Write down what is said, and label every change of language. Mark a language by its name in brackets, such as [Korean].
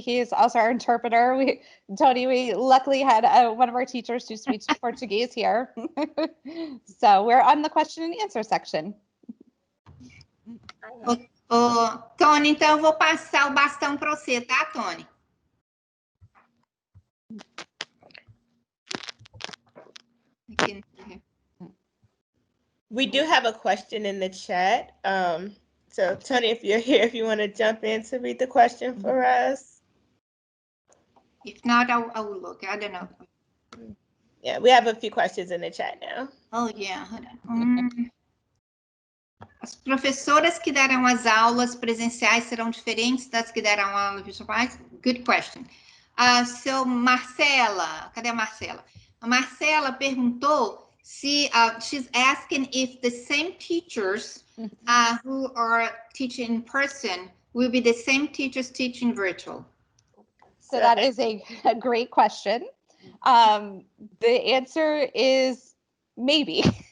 [English] He is also our interpreter. We luckily had one of our teachers who speaks Portuguese here. So we're on the question and answer section. [Portuguese] Tony, então eu vou passar o bastão para você, tá, Tony? [English] We do have a question in the chat. So Tony, if you're here, if you want to jump in to read the question for us. If not, I will look. I don't know. Yeah, we have a few questions in the chat now. Oh, yeah. [Portuguese] As professoras que darão as aulas presenciais serão diferentes das que darão aulas virtuais? [English] Good question. So, [Portuguese] Marcela, cadê a Marcela? A Marcela perguntou se [English] she's asking if the same teachers who are teaching in person will be the same teachers teaching virtual. So that is a great question. The answer is maybe.